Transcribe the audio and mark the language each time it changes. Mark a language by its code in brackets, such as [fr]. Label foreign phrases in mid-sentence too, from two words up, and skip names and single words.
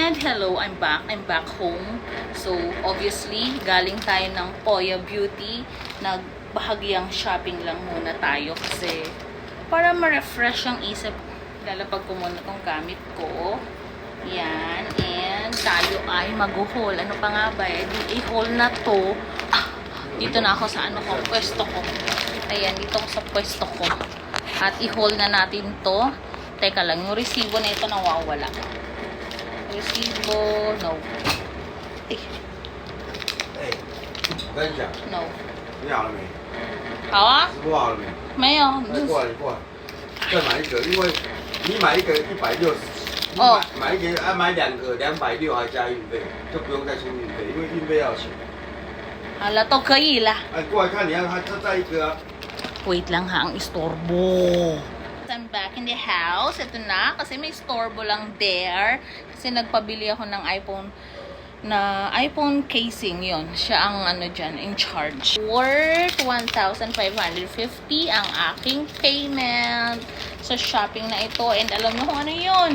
[en] hello, I'm back. I'm back home. So, obviously, [tl] galing tayo ng Poya Beauty. Nagbahagyang shopping lang muna tayo kasi para ma-refresh ang isip. Lalapag ko muna tong gamit ko. Yan. And tayo ay mag-haul. Ano pa nga ba? I-haul na to. Dito na ako sa pwesto ko. Ayan, dito ako sa pwesto ko. At i-haul na natin to. Teka lang, yung resibo na ito nawawala. Resibo, no. [zh] 哎，我跟你讲， No. 你好了没？好啊，直播好了没？没有。来过来，你过来，再买一个，因为你买一个160，你哦买一个买两个260还加运费，就不用再出运费，因为运费要钱。好了，都可以了。哎，过来看，你看它再一个啊。 [tl] Wait lang ha, ang istorbo. [en] I'm back in the house. [tl] Ito na, kasi may istorbo lang there. Kasi nagpabili ako ng iPhone casing yon. Siya ang dyan, in charge. Worth 1,550 ang aking payment sa shopping na ito. And alam nyo kung ano yun?